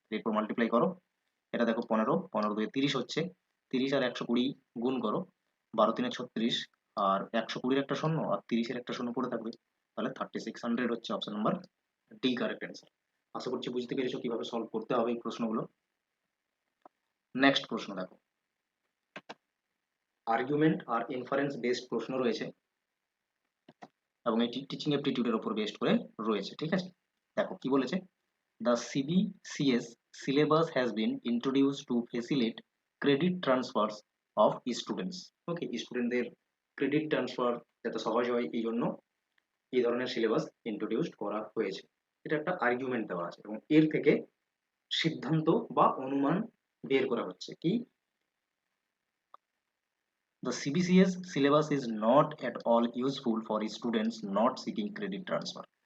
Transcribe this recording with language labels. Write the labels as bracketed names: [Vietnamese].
[Bangla] এরপর মাল্টিপ্লাই করো, এটা দেখো 15, 15 2 30 হচ্ছে, 30 আর 120 গুণ করো, 12 3 36 আর 120 একটা শূন্য আর 30 এর একটা শূন্য পড়ে থাকবে, তাহলে 3600 হচ্ছে option number D correct answer. আশা করছি বুঝতে পেরেছো কিভাবে সলভ করতে হবে এই প্রশ্নগুলো। নেক্সট প্রশ্ন দেখো, আর্গুমেন্ট আর ইনফারেন্স বেসড প্রশ্ন রয়েছে এবং এটি টিচিং অ্যাপটিটিউডের উপর বেসড করে রয়েছে। ঠিক আছে, দেখো কি বলেছে, [English] the CBCS syllabus has been introduced to facilitate credit transfers of students. [Bangla] ওকে, স্টুডেন্টদের ক্রেডিট ট্রান্সফার যাতে সহজ হয় এই জন্য এই ধরনের সিলেবাস ইন্ট্রোডিউসড করা হয়েছে। এটা একটা আর্গুমেন্ট দেওয়া আছে এবং এর থেকে সিদ্ধান্ত বা অনুমান বের করা হচ্ছে কি, [English] the CBCS syllabus is not at all useful for students not seeking credit transfer.